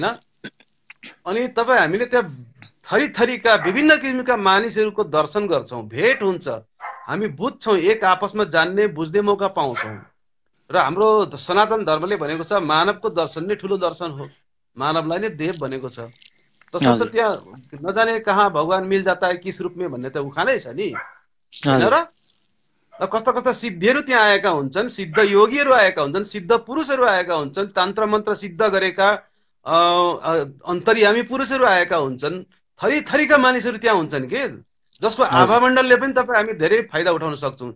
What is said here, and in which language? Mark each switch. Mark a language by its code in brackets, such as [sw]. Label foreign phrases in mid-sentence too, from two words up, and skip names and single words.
[ne] अनि तपाईँ हामीले त्यहाँ थरी थरीका विभिन्न किसिमका मानिसहरूको दर्शन गर्छौँ, भेट हुन्छ, हामी बुझ्छौँ, एक आपसमा जान्ने बुझ्ने मौका पाउँछौँ। र हाम्रो सनातन धर्मले भनेको छ मानवको दर्शन नै ठुलो दर्शन हो, मानवलाई नै देव भनेको छ। तसर्थ त्यहाँ [hi] नजाने कहाँ भगवान मिल जाता है किस रूप में [ne] भन्ने त उखानै छ नि हैन र। कस्ता कस्ता सिद्धिहरू त्यहाँ आएका हुन्छन्, सिद्ध योगीहरू आएका हुन्छन्, सिद्ध पुरुषहरू आएका हुन्छन्, तन्त्र मन्त्र सिद्ध गरेका अन्तर्यामी पुरुषहरू आएका हुन्छन्। थरी थरीका मानिसहरू त्यहाँ हुन्छन् के, जसको आभामण्डलले पनि तपाईँ हामी धेरै फाइदा उठाउन सक्छौँ।